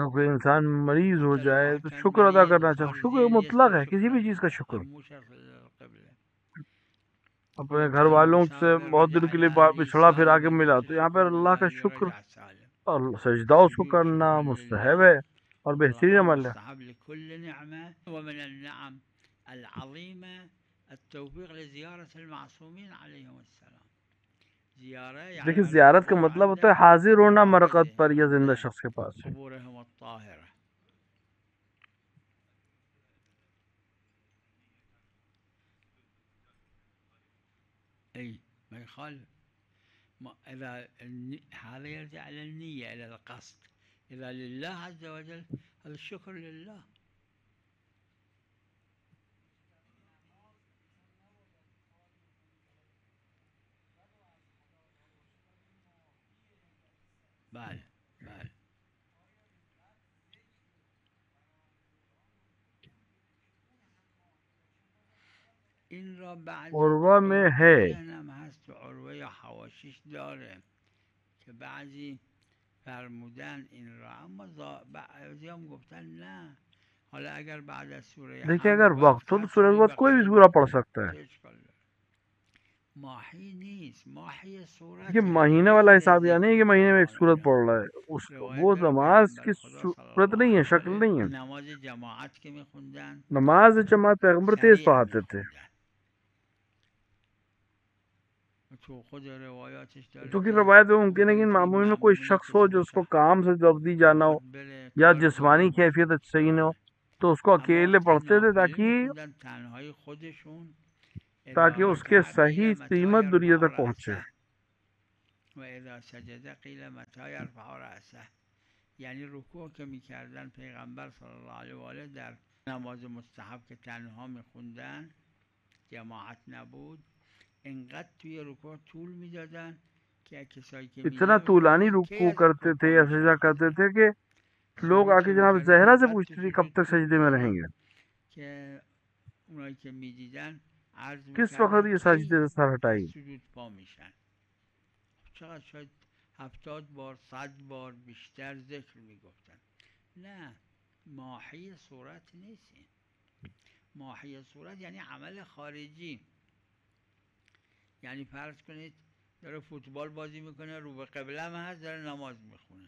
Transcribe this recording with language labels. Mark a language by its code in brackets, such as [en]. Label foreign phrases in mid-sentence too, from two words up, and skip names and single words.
[hi] अगर कोई इंसान मरीज हो [ar] حتى لو [hi] जाए [ar] واحد [hi] तो [ar] كان [hi] शुक्र अदा [ar] مريض [hi] करना चाहिए। [ar] خارجي [hi] शुक्र मुतलक [ar] يسجد [hi] है, किसी [ar] شكرا [hi] भी चीज का [ar] لله، [hi] शुक्र। [ar] هم مو شرط للقبلة. [hi] अपने घर [ar] كان [hi] वालों से [ar] مسافر [hi] बहुत दिन [ar] رجع [hi] के लिए [ar] لأهله [hi] बिछड़ा फिर आके [ar] سالما [hi] मिला, [ar] يقول [hi] तो यहाँ [ar] شكرا [hi] पर अल्लाह का [ar] لله اللي [hi] शुक्र [ar] رجع سالم. [hi] और सजदा उसको [ar] السجود [hi] करना [ar] شكرا [hi] मुस्तहब [ar] لله [hi] है और बेहतरीन [ar] مطلقا [hi] अमल है। [ar] مستحب لكل نعمة. ومن النعم العظيمة التوفيق لزيارة المعصومين عليهم السلام. زيارة يعني [hi] देखिए, जियारत का [ar] الحضور [hi] मतलब होता [ar] عند [hi] है हाजिर होना मरकत पर [ar] مراقدهم [hi] या जिंदा [ar] عند [hi] शख्स के पास है। [ar] قبورهم الطاهرة. أي ما يخالف. إذا هذا يرجع إلى النية، إلى القصد. إذا لله عز وجل هذا الشكر لله. [fa] بله بله. این را بعضی [hi] उर्वा में [fa] تو [hi] है [fa] ذهنم هست، تو عروه یا حواشیش داره که بعضی فرمودن این را، اما بعضی هم گفتن نه. حالا اگر بعد از سوره [hi] देखिए, [fa] حمد [hi] अगर वक्त [fa] وقت [hi] हो तो [fa] هست [hi] सूरज [fa] سوره [hi] वक्त कोई भी [fa] بقره [hi] सूरा [fa] بخون، [hi] पढ़ सकता है। [fa] چه اشکال داره؟ ماهی نیست، ماهی [hi] ये [fa] صورت [hi] महीने वाला [fa] غیر [hi] हिसाब या नहीं है [fa] ذکر [hi] कि महीने में एक [fa] قرآن. [hi] सूरत [fa] اینا [hi] पढ़ रहा है, उस [fa] روایت [hi] वो [fa] داره [hi] नमाज की [fa] پیغمبر خدا صلی [hi] सूरत [fa] الله [hi] नहीं है, [fa] علیه و [hi] शक्ल [fa] آله [hi] नहीं है। [fa] نماز جماعت که میخوندن [hi] नमाज जमात पैगंबर तेज [fa] سریع [hi] पढ़ाते थे, [fa] میخوندن. تو خود روایاتش داره [hi] क्योंकि [fa] که [hi] रवायत में मुमकिन है कि [fa] ممکنه که این [hi] मामूम में कोई [fa] مأمومینی [hi] शख्स [fa] که [hi] हो जो [fa] صبح [hi] उसको काम से जल्दी जाना हो [fa] میخواد بره [hi] या [fa] کار [hi] जिस्मानी [fa] کنه. [hi] कैफियत सही न हो, [fa] بله. [hi] तो उसको [fa] اما [hi] अकेले [fa] وقتی [hi] पढ़ते थे [fa] نافله [hi] ताकि [fa] میخوندن تنهای خودشون، [hi] ताकि [ar] اذا [hi] उसके [ar] ركع [hi] सही [ar] قیل متى [hi] कीमत दुनिया [ar] يرفع [hi] तक पहुंचे। [ar] رأسه و اذا سجد قیل متى يرفع رأسه. [fa] یعنی رکوع که میکردن پیغمبر [ar] صلی الله علیه و آله [fa] در نماز مستحب که تنها میخوندن، جماعت نبود، انقدر توی رکوع طول میدادن که کسایی که [hi] इतना [fa] میدیدن میگفتن [hi] तूलानी [fa] این [hi] की रुकू [fa] از [hi] करते [fa] رکوع [hi] थे [fa] پا [hi] या [fa] میشه [hi] सजदा करते [fa] آخری. [hi] थे कि लोग [fa] شروع [hi] आके [fa] که [hi] जनाब [fa] میکردن [hi] जहरा से [fa] انقدر تو [hi] पूछते थे कब [fa] سجود [hi] तक [fa] طول [hi] सजदे में [fa] میدادن [hi] रहेंगे, [fa] که اونایی که میدیدن عرض [hi] किस वक्त [fa] میکردن [hi] ये [fa] کی [hi] सजदे से सर [fa] از [hi] हटाएगी। [fa] سجود پا میشن. چقدر؟ شاید 70 بار، 100 بار بیشتر ذکر میگفتن. نه، ماهی صورت نیست این. ماهی صورت یعنی عمل خارجی. یعنی فرض کنید داره فوتبال بازی میکنه، رو به قبله هم هست، داره نماز میخونه.